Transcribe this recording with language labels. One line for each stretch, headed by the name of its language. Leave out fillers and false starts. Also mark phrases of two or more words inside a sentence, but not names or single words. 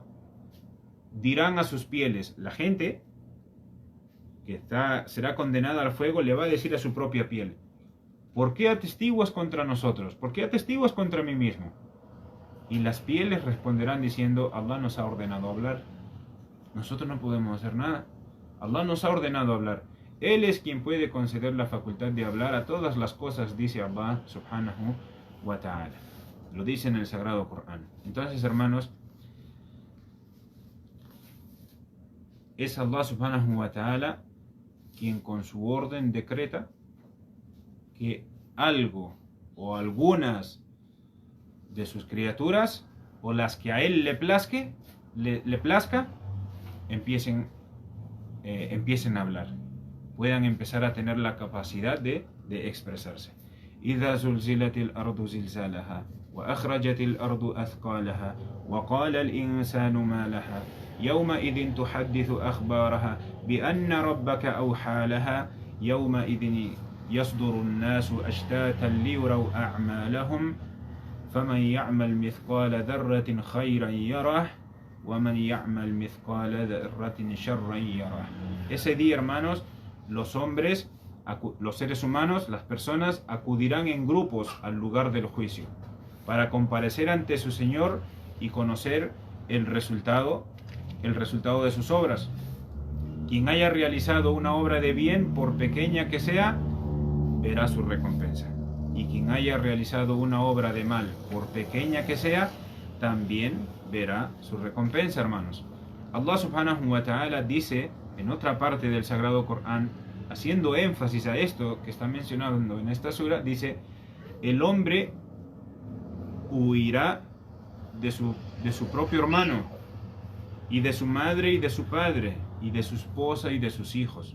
Spanish: Dirán a sus pieles, la gente que será condenada al fuego le va a decir a su propia piel: ¿por qué atestiguas contra nosotros? ¿Por qué atestiguas contra mí mismo? Y las pieles responderán diciendo: Allah nos ha ordenado hablar. Nosotros no podemos hacer nada. Allah nos ha ordenado hablar. Él es quien puede conceder la facultad de hablar a todas las cosas, dice Allah
Arabic: سبحانه وتعالى.
Spanish: Lo dice en el Sagrado Corán. Entonces, hermanos, es Allah
Arabic: سبحانه وتعالى
Spanish: quien con su orden decreta que algo o algunas de sus criaturas, o las que a él le plazca, empiecen a hablar, puedan empezar a tener la capacidad de expresarse.
Arabic: إذا زلزلت الأرض زلزالها وأخرجت الأرض أثقالها وقال الإنسان ما لها يومئذ تحدث أخبارها بأن ربك أوحى لها يومئذ يصدر الناس أشتاتا ليروا أعمالهم فمن يعمل مثقال ذرة خيرا يره ومن يعمل مثقال ذرة شرا يره.
Spanish: Ese día, hermanos, los hombres, los seres humanos, las personas acudirán en grupos al lugar del juicio para comparecer ante su Señor y conocer el resultado de sus obras. Quien haya realizado una obra de bien, por pequeña que sea, verá su recompensa. y quien haya realizado una obra de mal, por pequeña que sea, también verá su recompensa, hermanos. Allah
Arabic: سبحانه وتعالى
Spanish: dice en otra parte del Sagrado Corán, haciendo énfasis a esto que está mencionando en esta sura, dice: el hombre huirá de su propio hermano, y de su madre y de su padre, y de su esposa y de sus hijos.